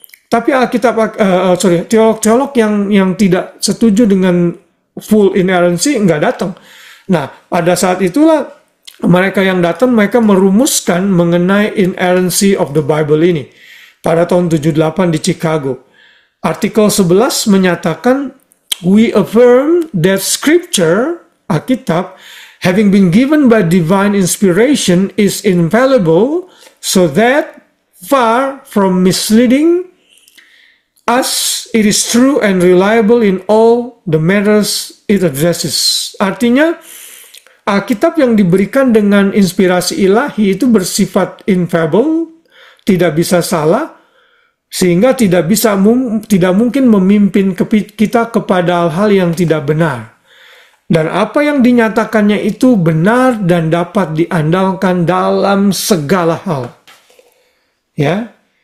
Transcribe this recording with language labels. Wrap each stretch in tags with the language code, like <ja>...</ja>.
<id>Tapi teolog-teolog yang tidak setuju dengan full inerrancy nggak datang. Nah, pada saat itulah mereka yang datang, mereka merumuskan mengenai</id> <en>inerrancy of the Bible</en> <id>ini pada tahun 78 di Chicago. Artikel 11 menyatakan,</id> <en>we affirm that Scripture, Alkitab, having been given by divine inspiration, is infallible, so that far from misleading us, it is true and reliable in all the matters it addresses.</en> <id>Artinya, Alkitab yang diberikan dengan inspirasi ilahi itu bersifat infallible, tidak bisa salah, sehingga tidak mungkin memimpin kita kepada hal-hal yang tidak benar. Dan apa yang dinyatakannya itu benar dan dapat diandalkan dalam segala hal. Ya.</id>